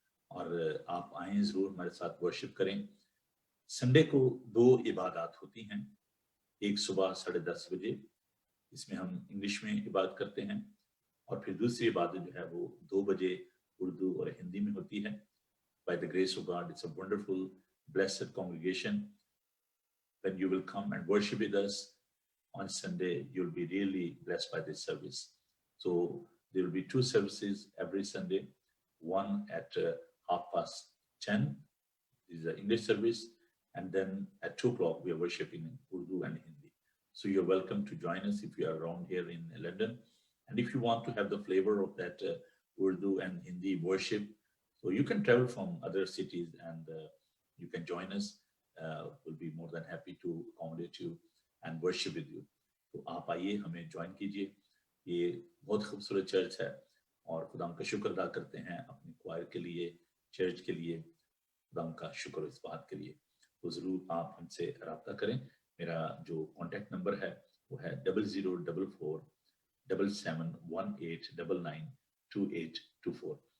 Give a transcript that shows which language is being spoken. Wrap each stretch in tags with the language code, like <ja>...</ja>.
<hi>और आप आएँ ज़रूर, हमारे साथ वर्शिप करें। संडे को 2 इबादत होती हैं, एक सुबह 10:30 बजे, इसमें हम इंग्लिश में इबादत करते हैं, और फिर दूसरी इबादत जो है वो 2 बजे उर्दू और हिंदी में होती है।</hi> <en>By the grace of God, it's a wonderful, blessed congregation. When you will come and worship with us on Sunday, you'll be really blessed by this service. So there will be 2 services every Sunday, one at 10:30, this is the English service, and then at 2:00 we are worshiping in Urdu and Hindi. So you're welcome to join us if you are around here in London. And if you want to have the flavor of that Urdu and Hindi worship, so you can travel from other cities and you can join us. We'll be more than happy to accommodate you and worship with you.</en> <hi>तो आप आइए, हमें join कीजिए। ये बहुत खूबसूरत church है और खुदा का शुक्र अदा करते हैं अपनी क्वायर के लिए, चर्च के लिए। खुदा का शुक्र इस बात के लिए। तो ज़रूर आप हमसे रब्ता करें। मेरा जो कॉन्टैक्ट नंबर है वो है 00447718992824।</hi>